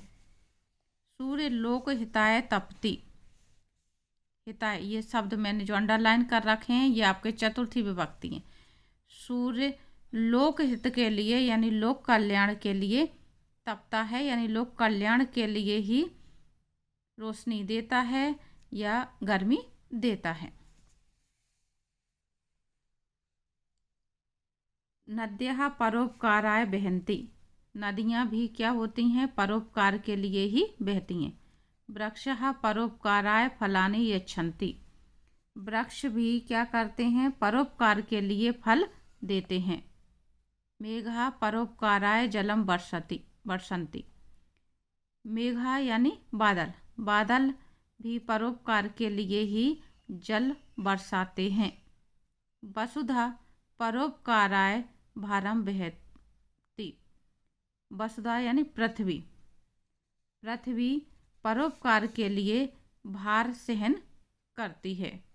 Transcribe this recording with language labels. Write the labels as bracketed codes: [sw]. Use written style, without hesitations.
[sa] सूर्य लोक हिताय तपति। [hi] हिताय, ये शब्द मैंने जो अंडरलाइन कर रखे हैं ये आपके चतुर्थी विभक्ति हैं। सूर्य लोक हित के लिए यानी लोक कल्याण के लिए तपता है, यानी लोक कल्याण के लिए ही रोशनी देता है या गर्मी देता है। [sa] नद्यः परोपकाराय बहन्ति। [hi] नदियाँ भी क्या होती हैं? परोपकार के लिए ही बहती हैं। [sa] वृक्षः परोपकाराय फलानि यच्छन्ति। [hi] वृक्ष भी क्या करते हैं? परोपकार के लिए फल देते हैं। [sa] मेघः परोपकाराय जलम वर्षन्ति। [hi] मेघा यानी बादल, बादल भी परोपकार के लिए ही जल बरसाते हैं। [sa] वसुधा परोपकाराय भारम वहति। [hi] वसुधा यानी पृथ्वी, पृथ्वी परोपकार के लिए भार सहन करती है।